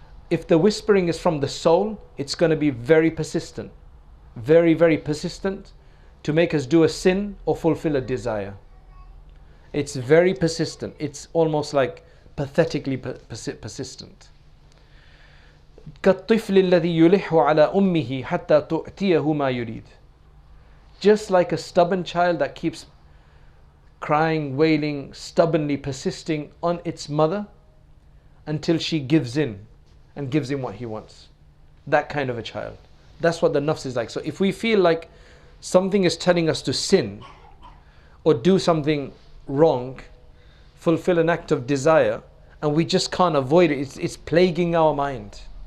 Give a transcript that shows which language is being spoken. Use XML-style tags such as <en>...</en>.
<en>If the whispering is from the soul, it's going to be very persistent, very, very persistent, to make us do a sin or fulfill a desire. It's very persistent. It's almost like pathetically persistent.</en> <ar>كالطفل الذي يلح على أمه حتى تؤتيه ما يريد.</ar> <en>Just like a stubborn child that keeps crying, wailing, stubbornly persisting on its mother until she gives in and gives him what he wants. That kind of a child. That's what the nafs is like. So if we feel like something is telling us to sin or do something wrong, fulfill an act of desire, and we just can't avoid it, it's plaguing our mind.</en>